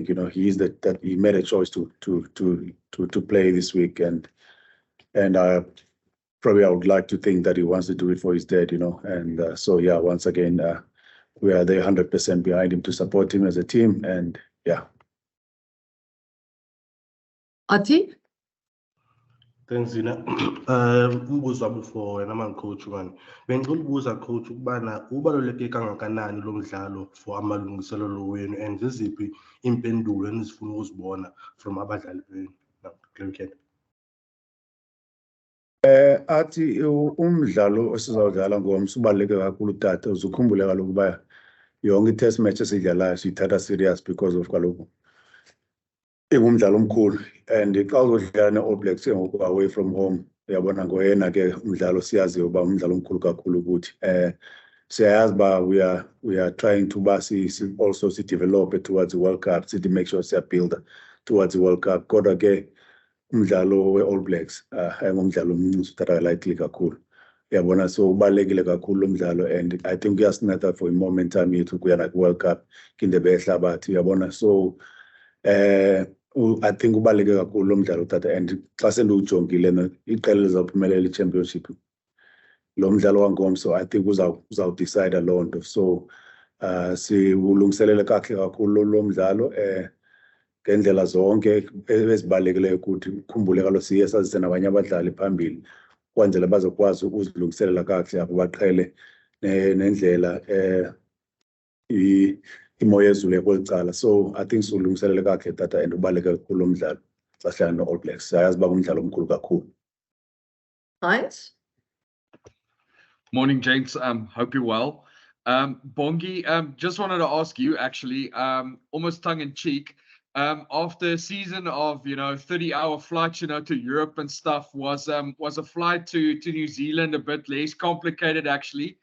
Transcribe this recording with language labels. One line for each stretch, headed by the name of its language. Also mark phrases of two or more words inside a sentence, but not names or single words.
English: You know, he is that he made a choice to play this week, and probably I would like to think that he wants to do it for his dad, you know. And so yeah, once again, we are there 100% behind him to support him as a team, and yeah. Ati? Thanks, Zina.
Zulu: Umbuzo wami for wena
English: man-coach one.
Zulu: Bengicela ukubuza coach ukubana ubaluleke kangakanani lo mdlalo for amalungiselelo wenu and ziziphi impendulo enizifuna ukuzibona from abadlali benu.
Xhosa: Athi umdlalo esizawudlala ngomso ubaluleke kakhulu tata, uzukhumbule kaloku uba yonke i-
English: test match
Xhosa: esidlalayo siyithatha
English: serious because of
Xhosa: kaloku ingumdlalo omkhulu. And xa uzodlala ne-All Blacks ngoku
English: away from home,
Xhosa: uyabona ngoyena ke umdlalo siyaziyo uba umdlalo omkhulu kakhulu ukuthi siyayazi uba
English: we are trying to
Xhosa: ba also si-develop
English: towards the World Cup, make sure
Xhosa: siyabuilda
English: towards the World Cup.
Xhosa: Kodwa ke umdlalo we-All Blacks ayingumdlalo omncinci uthatha lightly kakhulu, uyabona. So ubalulekile kakhulu lo mdlalo,
English: and I think
Xhosa: uyasinatha for i-momentum yethu kuya naku-World Cup kindebe yehlabathi, uyabona.
English: So I think
Xhosa: ubaluleke kakhulu lo mdlalo uthatha, and xa sendiwujongile iqela lizawuphumelela i-championship lo mdlalo wangomso,
English: I think
Xhosa: uzawudicida loo nto. So siwulungiselele kakuhle kakhulu lo mdlalo ngendlela zonke ezibalulekileyo ukuthi ukhumbule kaloku siye sazise nabanye abadlali phambili kwenzela bazokwazi ukuzilungiselela kakuhle apho baqhele nendlela imoya ezulu yakweli cala.
English: So I think
Xhosa: siwulungiselele kakuhle tata, and ubaluleke kakhulu lo mdlalo xa sihlala no-All Blacks. Siyayazi uba ngumdlalo omkhulu kakhulu.
English: Heinz? Morning, gents. Hope you're well. Bongi, just wanted to ask you actually, almost tongue in cheek, after a season of 30-hour flights, to Europe and stuff, was a flight to New Zealand a bit less complicated actually?